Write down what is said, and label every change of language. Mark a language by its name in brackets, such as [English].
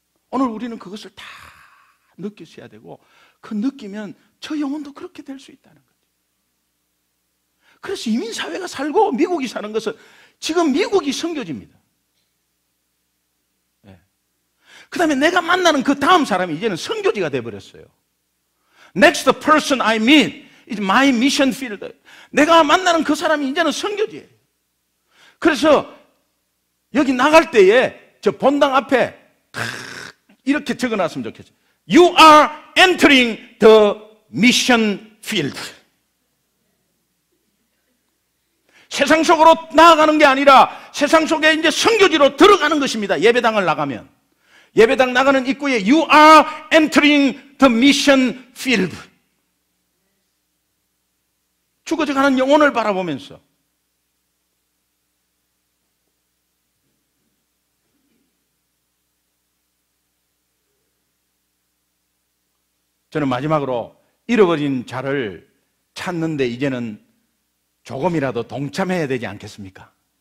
[Korean] 오늘 우리는 그것을 다 느끼셔야 되고, 그 느끼면 저 영혼도 그렇게 될 수 있다는 거죠. 그래서 이민사회가 살고 미국이 사는 것은, 지금 미국이 선교지입니다. 그 다음에 내가 만나는 그 다음 사람이 이제는 선교지가 돼버렸어요. [English] Next person I meet is my mission field. [Korean] 내가 만나는 그 사람이 이제는 선교지예요. 그래서 여기 나갈 때에 저 본당 앞에 이렇게 적어놨으면 좋겠어요. [English] You are entering the mission field. [Korean] 세상 속으로 나아가는 게 아니라 세상 속에 이제 선교지로 들어가는 것입니다. 예배당을 나가면. 예배당 나가는 입구에 [English] You are entering the mission field. [Korean] 죽어져가는 영혼을 바라보면서 저는 마지막으로 잃어버린 자를 찾는데 이제는 조금이라도 동참해야 되지 않겠습니까?